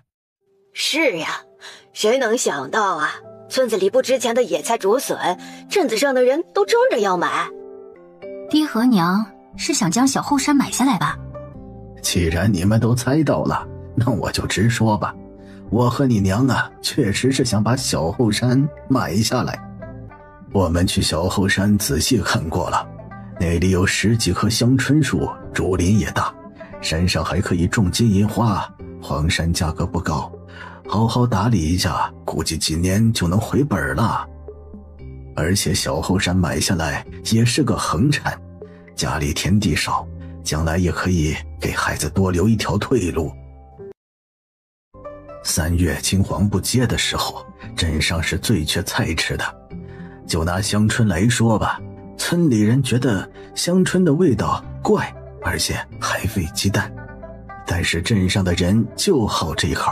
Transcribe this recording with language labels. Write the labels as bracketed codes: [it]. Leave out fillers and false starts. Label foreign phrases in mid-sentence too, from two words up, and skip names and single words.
[zh] 是呀，誰能想到啊，村子裡不值錢的野菜竹筍，鎮子上的人都爭着要買。爹和娘是想將小後山買下來吧？既然你們都猜到了，那我就直說吧。我和你娘啊，確實是想把小後山買下來。我們去小後山仔細看過了，那裡有10幾棵香椿樹，竹林也大，山上還可以種金銀花，荒山價格不高，好好打理一下，估計幾年就能回本了。而且小後山買下來也是個橫產，家裡田地少，將來也可以給孩子多留一條退路。3月青黃不接的時候，鎮上是最缺菜吃的。就拿香椿來說吧，村裡人覺得香椿的味道怪，而且還費雞蛋，但是鎮上的人就好這口。